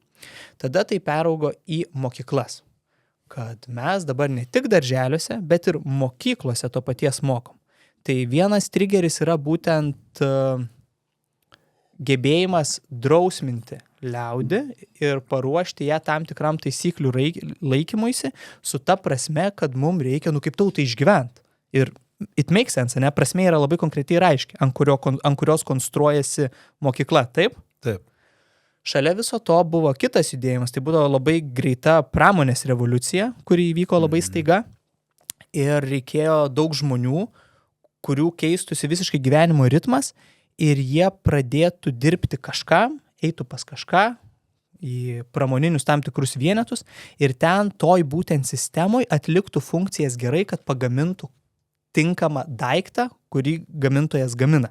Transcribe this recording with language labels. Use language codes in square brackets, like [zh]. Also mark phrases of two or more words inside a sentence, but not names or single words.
[lt] Tada tai peraugo į mokyklas, kad mes dabar ne tik darželiuose, bet ir mokyklose to paties mokom. Tai vienas trigeris yra būtent gebėjimas drausminti liaudį ir paruošti ją tam tikram taisyklių laikymuisi su ta prasme, kad mums reikia, kaip tautai išgyventi. [en] Ir it makes sense, [lt] ne? Prasmė yra labai konkretiai ir aiški, ant kurios konstruojasi mokykla, taip? Taip. Šalia viso to buvo kitas judėjimas, tai buvo labai greita pramonės revoliucija, kuri įvyko labai staiga ir reikėjo daug žmonių, kurių keistųsi visiškai gyvenimo ritmas ir jie pradėtų dirbti kažkam, eitų pas kažką į pramoninius tam tikrus vienetus ir ten toj būtent sistemoje atliktų funkcijas gerai, kad pagamintų tinkamą daiktą, kurį gamintojas gamina.